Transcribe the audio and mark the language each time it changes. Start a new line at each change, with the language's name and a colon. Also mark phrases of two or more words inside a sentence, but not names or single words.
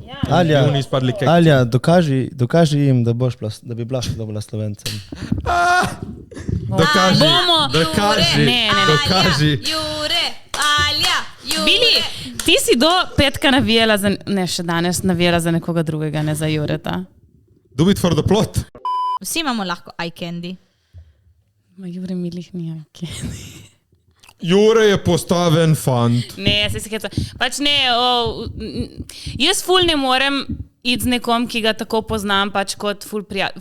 Slovenian: Alja, dokaži jim, da bi bila dobila Slovencem. Dokaži. Jure, Alja, Jure. Bili, ti si do petka navijala še danes navijala za nekoga drugega, ne za Jureta.
English: Do it for the plot.
Slovenian: Vsi imamo lahko
English: eye candy.
Slovenian: Jure milih ni
English: eye candy.
Slovenian: Jure je postaven fant. Ne, se heca. Pač ne, jaz ful ne morem iti z nekom, ki ga tako poznam, pač kot ful prijatelj.